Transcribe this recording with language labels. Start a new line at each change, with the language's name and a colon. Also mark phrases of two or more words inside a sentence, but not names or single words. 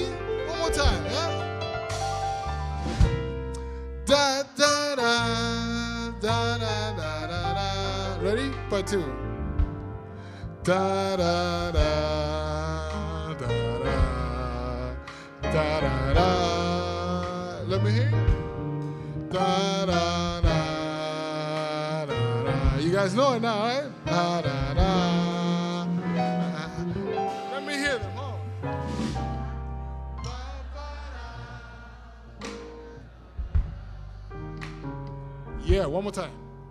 English: One more time, yeah? Da da da da da da da da. Ready? Part 2. Da da da da da da da da. Let me hear you. Da da da da da. You guys know it now, right? Da da da. Let me hear them. Huh? Yeah, one more time.